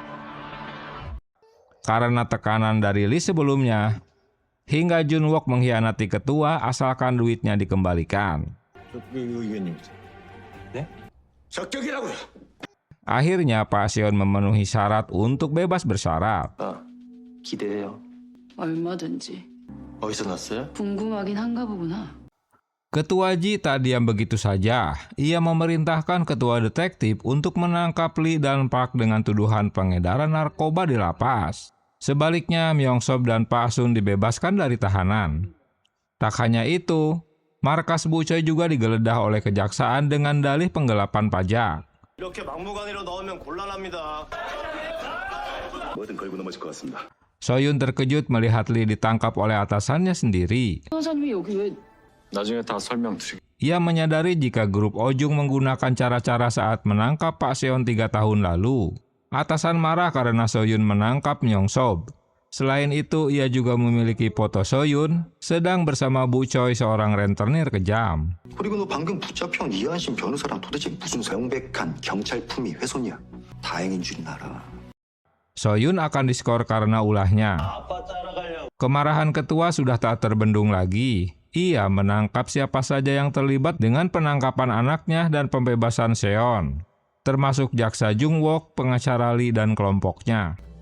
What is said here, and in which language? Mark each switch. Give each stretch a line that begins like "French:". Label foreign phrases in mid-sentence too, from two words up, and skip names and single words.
Indonesian: Karena tekanan dari Lee sebelumnya, hingga Jun Wook mengkhianati ketua asalkan duitnya dikembalikan. Akhirnya Pak Seon memenuhi syarat untuk bebas bersyarat.
Korean: 기대해요. 얼마든지. 어디서 났어요? 궁금하긴 한가 보구나.
Indonesian: Ketua Ji tak diam begitu saja. Ia memerintahkan ketua detektif untuk menangkap Lee dan Park dengan tuduhan pengedaran narkoba di lapas. Sebaliknya, Myeongso dan Pak Sun dibebaskan dari tahanan. Tak hanya itu, markas Bu Choi juga digeledah oleh kejaksaan dengan dalih penggelapan pajak.
Korean: 이렇게 막무가내로 넣으면 곤란합니다. 뭐든 걸고 넘어질 것 같습니다.
Indonesian: Soyun terkejut melihat Lee ditangkap oleh atasannya sendiri.
Korean: 변호사님이 여기 왜 나중에 다 설명드리겠습니다.
Indonesian: Ia menyadari jika grup Ojung menggunakan cara-cara saat menangkap Pak Seon 3 tahun lalu. Atasan marah karena Soyun menangkap Myeongso. Selain itu, ia juga memiliki foto Soyun sedang bersama Bu Choi, seorang rentenir kejam.
Korean: 그리고 너 방금 붙잡혀온 이한신 변호사랑 도대체 무슨 명백한 경찰 품위 훼손이야. 다행인 줄은 알아.
Indonesian: Soyun akan diskor karena ulahnya. Kemarahan ketua sudah tak terbendung lagi. Ia menangkap siapa saja yang terlibat dengan penangkapan anaknya dan pembebasan Seon, termasuk jaksa Jung Wook, pengacara Lee, dan kelompoknya.